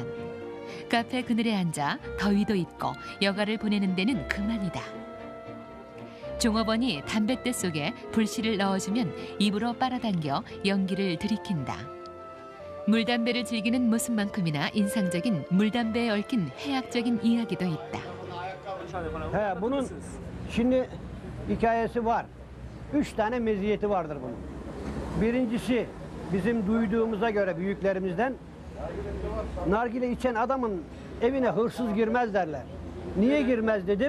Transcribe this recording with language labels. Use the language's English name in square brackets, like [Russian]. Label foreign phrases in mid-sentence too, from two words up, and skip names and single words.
[Korean] 카페 그늘에 앉아 더위도 잊고 여가를 보내는 데는 그만이다. 종업원이 담뱃대 속에 불씨를 넣어주면 입으로 빨아당겨 연기를 들이킨다. 물담배를 즐기는 모습만큼이나 인상적인 물담배에 얽힌 해학적인 이야기도 있다. [Turkish] Bunun şimdi hikayesi var. 3 tane meziyeti vardır bunun. Birincisi bizim duyduğumuza göre büyüklerimizden nargile içen adamın evine hırsız girmez derler. Niye girmez dedim.